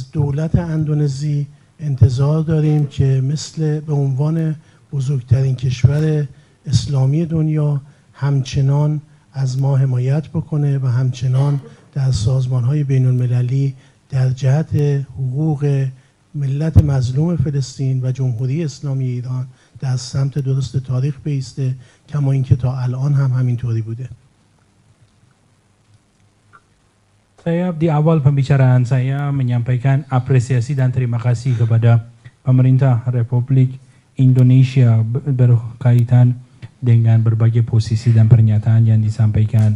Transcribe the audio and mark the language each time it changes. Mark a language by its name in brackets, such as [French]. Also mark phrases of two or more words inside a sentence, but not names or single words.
[Persian] از دولت اندونزی انتظار داریم که مثل به عنوان بزرگترین کشور اسلامی دنیا همچنان از ما حمایت بکنه و همچنان در سازمان‌های بین‌المللی در جهت حقوق ملت مظلوم فلسطین و جمهوری اسلامی ایران در سمت درست تاریخ بایسته، کما اینکه تا الان هم همینطوری بوده. [Indonesian] Saya di awal pembicaraan saya menyampaikan apresiasi dan terima kasih kepada pemerintah Republik Indonesia berkaitan dengan berbagai posisi dan pernyataan yang disampaikan.